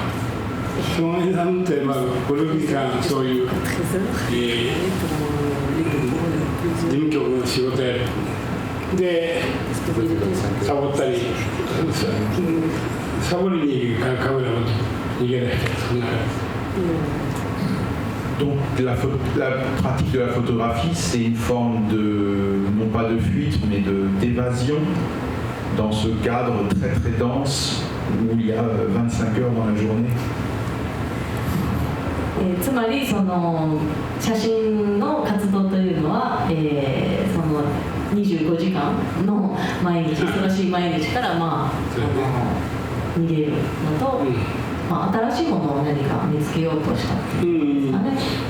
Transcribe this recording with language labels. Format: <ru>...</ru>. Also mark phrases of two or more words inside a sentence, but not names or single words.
<ja>その間縫って5、6時間そういう、事務局の仕事やる。でサボったりサボりにカメラを逃げない。そんな。</ja> <fr>Donc la pratique de la photographie, c'est une forme de, non pas de fuite, mais d'évasion dans ce cadre très très dense où il y a 25 heures dans la journée.</fr> <ja>つまりその写真の活動というのは、その25時間の毎日忙しい毎日から逃げるのと、新しいものを何か見つけようとしたっていうんですかね。</ja>